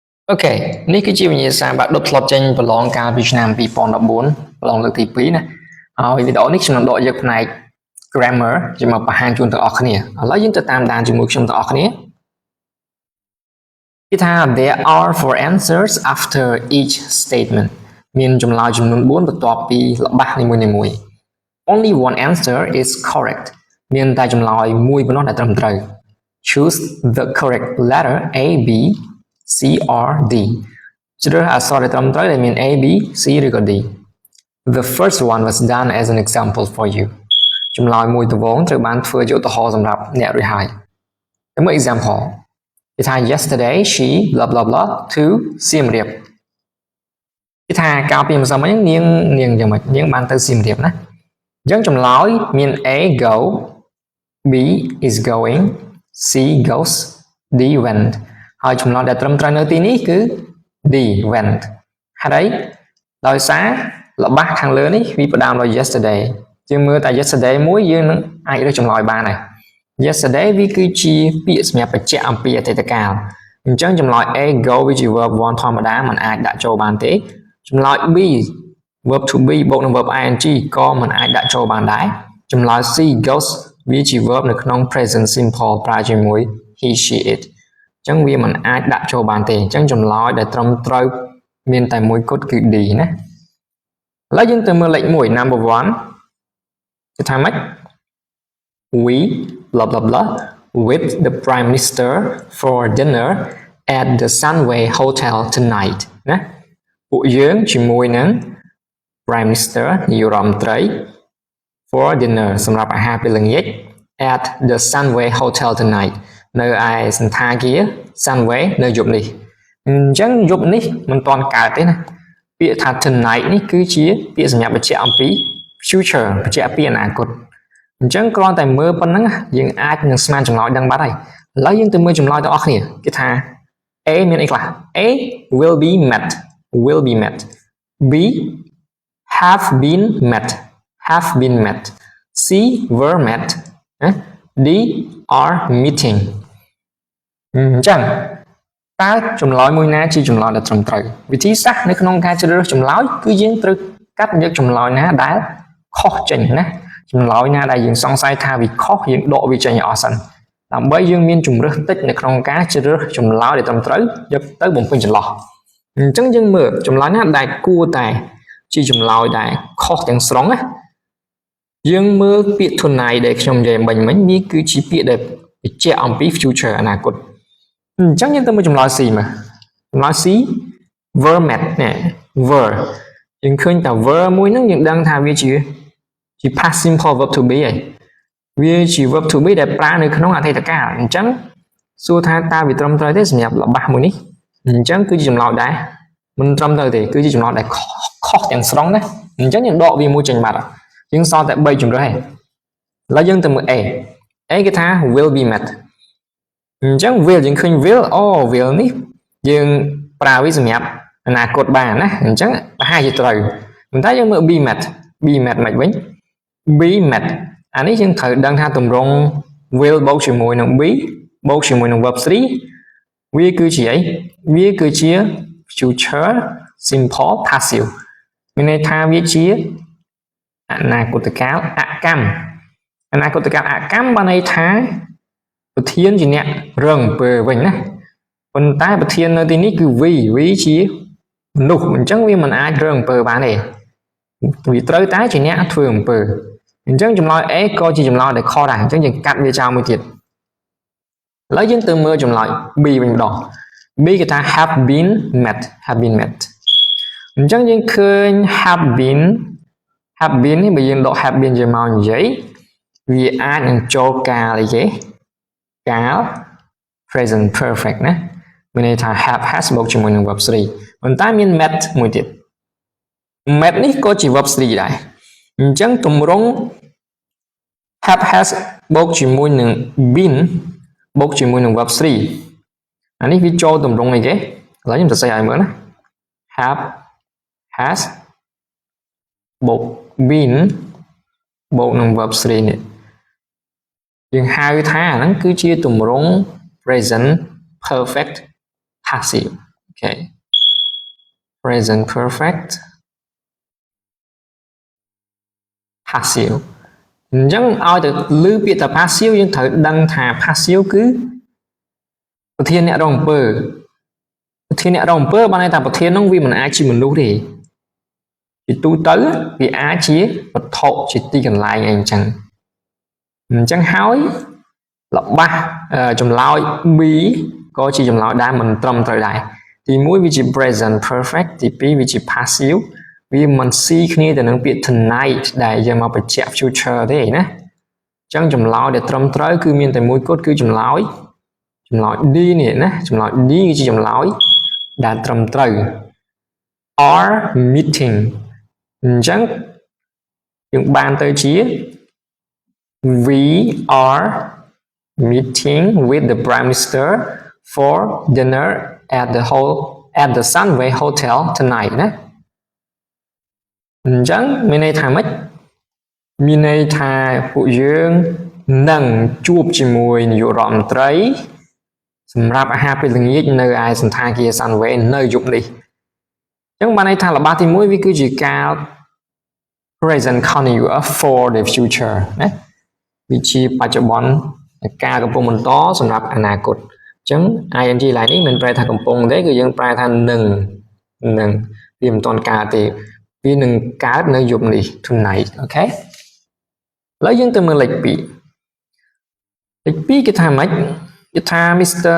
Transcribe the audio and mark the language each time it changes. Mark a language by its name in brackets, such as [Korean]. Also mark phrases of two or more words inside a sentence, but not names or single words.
[Khmer] Ok,នេះគឺជាវិញ្ញាសាបែបដុតធ្លាប់ចេញប្រឡងកាលពីឆ្នាំ2014ប្រឡងលើកទី2ណាហើយវីដេអូនេះខ្ញុំនឹងដកយកផ្នែក grammar ជាមកបង្ហាញជូនទាំងអស់គ្នាឥឡូវយើងទៅតាមដានជាមួយខ្ញុំទាំងអស់គ្នាគេថា [English] there are four answers after each statement [Khmer] មានចម្លើយចំនួន4បន្ទាប់ពីល្បះនីមួយៗ [English] only one answer is correct [Khmer] មានតែ ចម្លើយមួយប៉ុណ្ណោះដែលត្រឹមត្រូវ [English] choose the correct letter A B C or D [Khmer] ជ្រើសអក្សរដែលត្រឹមត្រូវដែលមាន A B C ឬក៏ D [English] The first one was done as an example for you [Khmer] ចម្លើយមួយដំបូងត្រូវបានធ្វើជាឧទាហរណ៍សម្រាប់អ្នករួចហើយតែមួយ example គេថា [English] yesterday she blah blah blah to Siem Reap [Khmer] គេថាកាលពីម្សិលមិញនាងយ៉ាងម៉េចនាងបានទៅ Siem Reap ណាអញ្ចឹងចម្លើយមាន [English] A go B is going C goes D went [Khmer] ហើយចម្លើយដែលត្រឹមត្រូវនៅទីនេះគឺ [English] D went [Khmer] ហេតុអីដោយសារល្បះខាងលើនេះវាផ្ដើមដោយ yesterday យើងមើលតែ yesterday មួយយើងនឹងអាច រើសចម្លើយបានហើយ yesterday វាគឺជាពាក្យសម្រាប់បញ្ជាក់អំពីអតីតកាលអញ្ចឹងចម្លើយ [English] A go [Khmer] វាជា verb 1ធម្មតាมันអាចដាក់ចូលបានទេចម្លើយ B [English] verb to be [Khmer] បូកនឹង [English] verb ing [Khmer] ក៏มันអាចដាក់ចូលបានដែរចម្លើយ [English] C goes [Khmer] វាជា verb នៅក្នុង [English] present simple [Khmer] ប្រើជាមួយ [English] he she it [Khmer] អញ្ចឹងវាមិនអាចដាក់ចូលបានទេអញ្ចឹងចម្លើយដែលត្រឹមត្រូវមានតែមួយគត់គឺ D ណាឥឡូវយើងទៅមើលលេខ1 number [English] 1 [Khmer] គេថាម៉េច [English] we blah blah blah with the prime minister for dinner at the Sunway Hotel tonight [Khmer] ណាពួកយើងជាមួយនឹង [English] prime minister នាយករដ្ឋមន្ត្រី for dinner [Khmer] សម្រាប់អាហារពេលល្ងាច [English] at the Sunway Hotel tonight [Khmer] នៅឯសន្តា គារ Sunway នៅយប់នេះអញ្ចឹងយប់នេះមិនទាន់កើតទេណាពាក្យថា tonight នេះគឺជាពាក្យសម្រាប់បញ្ជាក់អំពី future បញ្ជាក់ពីអនាគតអញ្ចឹងគ្រាន់តែមើលប៉ុណ្ណឹងយើងអាចនឹងស្មានចម្លើយដឹងបាត់ហើយឥឡូវយើងទៅមើលចម្លើយទាំងអស់គ្នាគេថា A មានអីខ្លះ [English] A will be met B have been met C were met D are meeting [Khmer] អញ្ចឹងតើចម្លើយមួយណាជាចម្លើយដែលត្រឹមត្រូវវិធីសាស្ត្រនៅក្នុងការជ្រើសរើសចម្លើយគឺយើងត្រូវកាត់យកចម្លើយណាដែលខុសចេញណាចម្លើយណាដែលយើងសង្ស័យថាវាខុសយើងដកវាចេញឲ្យអស់សិនដើម្បីយើងមានជំរើសតិចនៅក្នុង ការជ្រើសរើសចម្លើយដែលត្រឹមត្រូវយកទៅបំពេញចន្លោះអញ្ចឹងយើងមើលចម្លើយណាដែលគួរតែជាចម្លើយដែលខុសទាំងស្រុងណាយើងមើលពាក្យ tonight ដែលខ្ញុំនិយាយមិញវាគឺជាពាក្យដែលបញ្ជាក់អំពី future អនាគត អញ្ចឹងយើងទៅមើលចម្លើយ C មើលចម្លើយ [English] C were met [Khmer] ណែ were យើងឃើញតែ were មួយហ្នឹងយើងដឹងថាវាជា [English] past simple verb to be [Khmer] ហើយវាជា [English] verb to be [Khmer] ដែលប្រើនៅក្នុងអតីតកាលអញ្ចឹងសួរថាតើវាត្រឹមត្រូវទេសម្រាប់ល្បះមួយនេះអញ្ចឹងគឺជាចម្លើយដែរមិនត្រឹមត្រូវ ទេគឺជាចម្លើយដែលខុសទាំងស្រុងណាអញ្ចឹងយើងដកវាមួយចេញបាត់យើងសល់តែ3ជម្រើសឯងឥឡូវយើងទៅមើល A គេថា [English] will be met [Khmer] អញ្ចឹង will យើងឃើញ [English] will will [Khmer] នេះយើងប្រើវាសម្រាប់អនាគតបានណាអញ្ចឹងប្រហែលជាត្រូវប៉ុន្តែយើងមើល [English] be met [Khmer] មិនវិញ [English] be met [Khmer] អានេះយើងត្រូវដឹងថាទម្រង់ will បូកជាមួយនឹង be បូកជាមួយនឹង verb 3វាគឺជាអីវាគឺជា [English] future simple passive [Khmer] មានន័យថាវាជាអនាគតកាលអកម្មអនាគតកាលអកម្មបានន័យថាប្រធានជាអ្នករ ងអំពើវិញណាប៉ុន្តែប្រធាននៅទីនេះគឺ we ជាមនុស្សអញ្ចឹងវាមិនអាចរងអំពើបានទេវាត្រូវ តែជាអ្នកធ្វើអំពើអញ្ចឹងចម្លើយ A ក៏ជាចម្លើយដែលខុសដែរអញ្ចឹងយើងកាត់វាចោលមួយទៀតឥឡូវយើងទៅមើលចម្លើយ B វិញម្ដង B គេថា [English] have been met [Khmer] អញ្ចឹងយើងឃើញ [English] have been [Khmer] នេះបើយើងដក [English] have been [Khmer] ជាមកនិយាយវាអាចនឹងចូលកាលអីគេកាល [English] present perfect [Khmer] ណាមានន័យថា [English] have has [Khmer] បូកជាមួយនឹង verb 3ប៉ុន្តែមាន met មួយទៀត met នេះក៏ជា verb 3ដែរអញ្ចឹងទម្រង់ have has បូកជាមួយនឹង been បូកជាមួយនឹង verb 3អានេះវាចូលទម្រង់អីគេឥឡូវខ្ញុំសរសេរឲ្យមើលណា [English] have has [Khmer] បូក been បូកនឹង verb 3នេះយើងហៅថាហ្នឹងគឺជាទម្រង់ [English] present perfect passive okay present perfect [Khmer] passive អញ្ចឹងឲ្យទៅលើពាក្យថា passive យើងត្រូវដឹងថា passive គឺប្រធានអ្នករ ងអំពើប្រធានអ្នករងអំពើបានន័យថាប្រធាននោះវាមិនអាចជាមនុស្សទេជាទូទៅវាអាចជាវត្ថុជាទីកន្លែងអីអញ្ចឹងហើយរបស់ចម្លើយ B ក៏ជាចម្លើយដែលមិនត្រឹមត្រូវដែរទី1វាជា [English] present perfect [Khmer] ទី2វាជា passive វាមិនស៊ីគ្នាទៅនឹងពាក្យ tonight ដែលយើងមកបញ្ជាក់ future ទេណាអញ្ចឹងចម្លើយដែលត្រឹមត្រូវគឺមានតែមួយគត់គឺចម្លើយ D នេះណាចម្លើយ D គឺជាចម្លើយដែលត្រឹមត្រូវ are [English] meeting [Khmer] អញ្ចឹងយើងបានទៅជា [English] we are meeting with the Prime Minister for dinner at the Sunway Hotel tonight [Khmer] ណាអញ្ចឹងមានន័យថាម៉េចមាន ន័យថាពួកយើងនឹងជួបជាមួយនាយករដ្ឋមន្ត្រីសម្រាប់អាហារពេលល្ងាចនៅឯសន្តា គារ Sunway នៅយប់នេះអញ្ចឹងបានន័យថារបស់ទី1វាគឺជាការ [English] present continuous for the future [Khmer] ណាវាជាបច្ចុប្បន្នការកំពុងបន្តសម្រាប់អនាគតអញ្ចឹង ing ឡើយនេះមិនប្រែថាកំពុងទេគឺយើងប្រែថានឹងវាមិនទាន់កើតទេវានឹងកើតនៅយប់នេះ tonight អូខេឥឡូវយើងទៅមើលលេខ2គេថាម៉េចគេថា Mr.